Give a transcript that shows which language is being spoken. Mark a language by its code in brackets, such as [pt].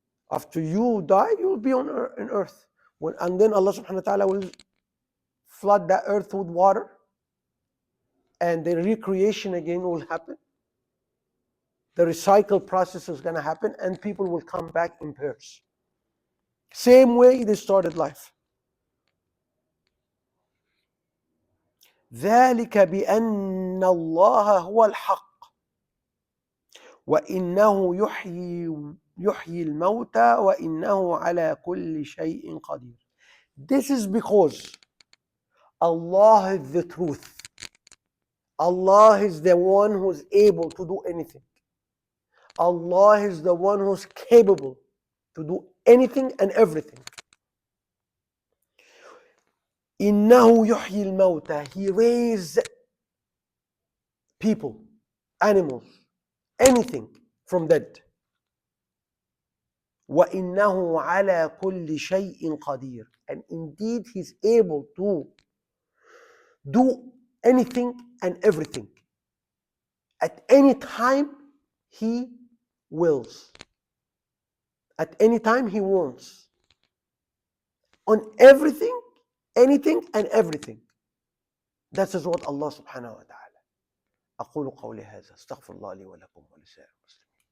[en] After you die, you will be on earth. And then Allah subhanahu wa ta'ala will flood that earth with water, and the recreation again will happen. The recycle process is going to happen, and people will come back in pairs. Same way they started life. [ar] ذلك بأن الله هو الحق وإنه يحيي الموتى وإنه على كل شيء قدير. [en] This is because Allah is the truth. Allah is the one who is able to do anything. Allah is the one who is capable to do anything and everything. [ar] إنه يحيي الموتى. [en] He raised people, animals, anything from dead. [ar] وإنه على كل شيء قدير. [en] And indeed he's able to do anything and everything. At any time he wills. At any time he wants. On everything, anything and everything. That is what Allah subhanahu wa ta'ala. [ar] أقول قولي هذا استغفر الله لي ولكم ولسائر المسلمين.